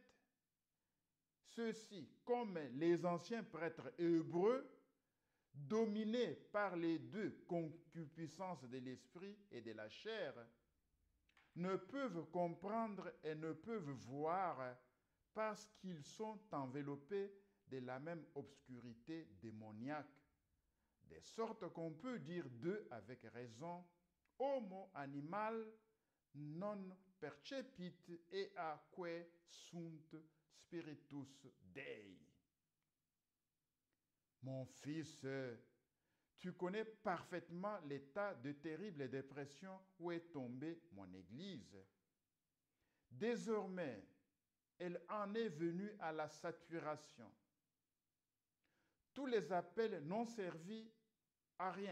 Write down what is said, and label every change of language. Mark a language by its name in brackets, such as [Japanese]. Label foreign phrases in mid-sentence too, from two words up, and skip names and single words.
[French] les anciens prêtres hébreux, dominés par les deux concupiscences de l'esprit et de la chair, ne peuvent comprendre et ne peuvent voir parce qu'ils sont enveloppés de la même obscurité démoniaque, de sorte qu'on peut dire d'eux avec raison, [Latin] homo animal non percepit eaque sunt spiritus Dei. [French] Mon fils, tu connais parfaitement l'état de terrible dépression où est tombée mon Église. Désormais, elle en est venue à la saturation. Tous les appels n'ont servi à rien.